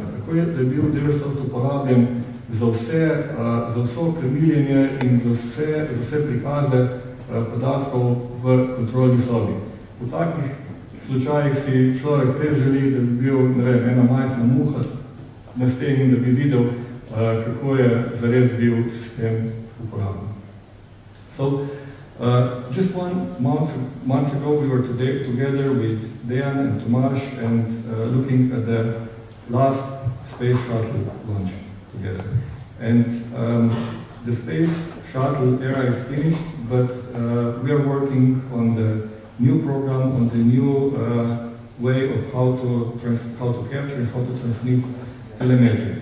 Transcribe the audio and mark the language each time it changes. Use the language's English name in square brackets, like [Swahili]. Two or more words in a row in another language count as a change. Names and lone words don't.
[Slovenian] Tako je, da je bil DLSat uporabljen za vso krmiljenje in za vse prikaze podatkov v kontrolni sobi. V takih slučajih si človek prej želi, da bi bil ena majhna muha na steni in da bi videl, kako je zares bil sistem uporabljen. [English] So, just 1 month ago we were together with Dejan and Tomasz and looking at the last space shuttle launch together. And the space shuttle era is finished, but we are working on the new program, on the new way of how to capture and how to transmit telemetry.